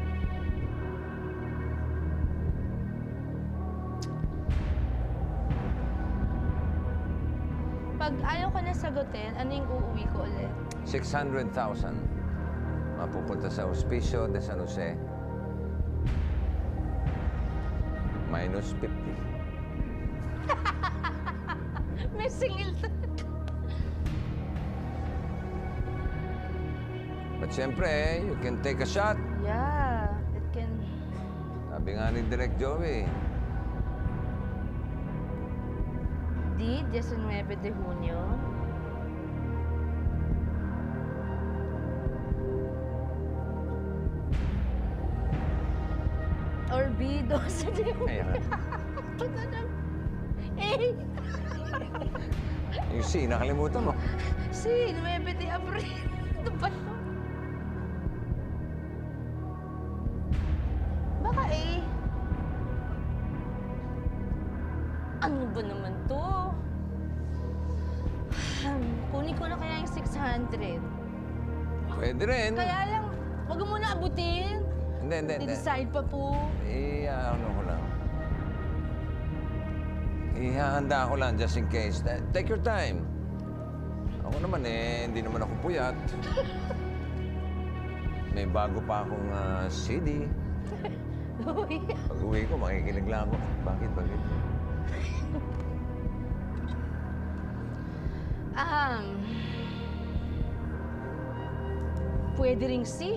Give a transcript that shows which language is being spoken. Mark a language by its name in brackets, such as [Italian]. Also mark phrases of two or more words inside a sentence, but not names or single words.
[Filipino] Pag ayaw ko na sagutin, ano yung uuwi ko ulit? 600,000. Mapupunta sa Hospicio de San Jose. Minus 50. May singil [English] But siyempre, you can take a shot. Yeah, it can... [Filipino] Sabi nga ni Direk Joey. [Spanish] D, 19 de Junio. Or B, 12 de Junio. [Filipino] Ayan. Ito na lang. A, Yung C, nakalimutan mo. C, [Spanish] 9 de Abril. [Filipino] Ano ba yun? Baka A. Ano ba naman to? Kunin ko na kaya yung 600. Pwede rin. Kaya lang, wag mo na abutin. Hindi. Decide pa po. Ano ko lang. Ihahanda ko lang [English] just in case. Take your time. [Filipino] Ako naman hindi naman ako puyat. May bago pa akong CD. Uy. Pag uwi ko, makikinig lang ako. Bakit? Pwede ring C.